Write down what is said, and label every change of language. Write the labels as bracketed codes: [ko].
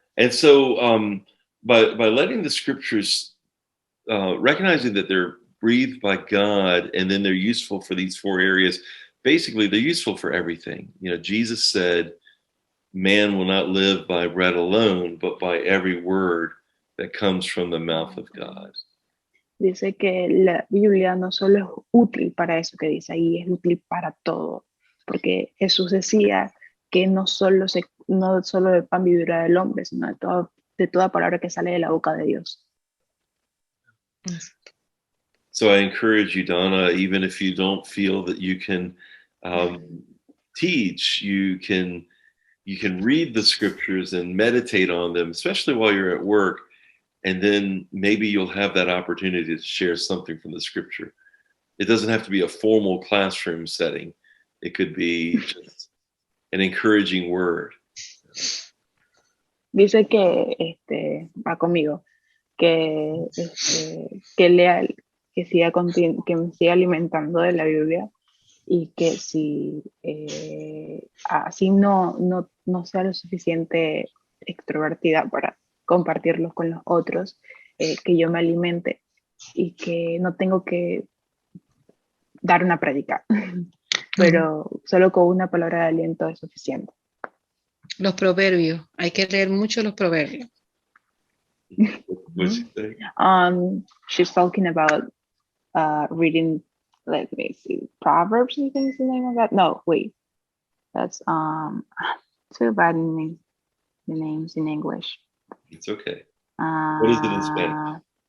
[en] And so by letting the Scriptures, recognizing that they're breathed by God and then they're useful for these four areas, basically they're useful for everything. You know, Jesus said, man will not live by bread alone, but by every word that comes from the mouth of God. [es] Dice que la Biblia no solo es útil para eso que dice ahí, es útil para todo, porque Jesús decía que no solo de pan vivirá el hombre, sino de toda palabra que sale de la boca de Dios. [en] So I encourage you, Donna, even if you don't feel that you can teach, you can read the Scriptures and meditate on them, especially while you're at work. And then maybe you'll have that opportunity to share something from the Scripture. It doesn't have to be a formal classroom setting. It could be just an encouraging word. [es] Dice que va conmigo, que lea, que me siga alimentando de la Biblia y que si así no sea lo suficiente extrovertida para compartirlos con los otros, que yo me alimente y que no tengo que dar una prédica, pero solo con una palabra de aliento es suficiente. Los proverbios. Hay que leer mucho los proverbios. [en] What's he say? She's talking about reading, let me see, Proverbs, I think is the name of that. No, wait, that's too bad in the names in English. It's okay. What is it in Spanish?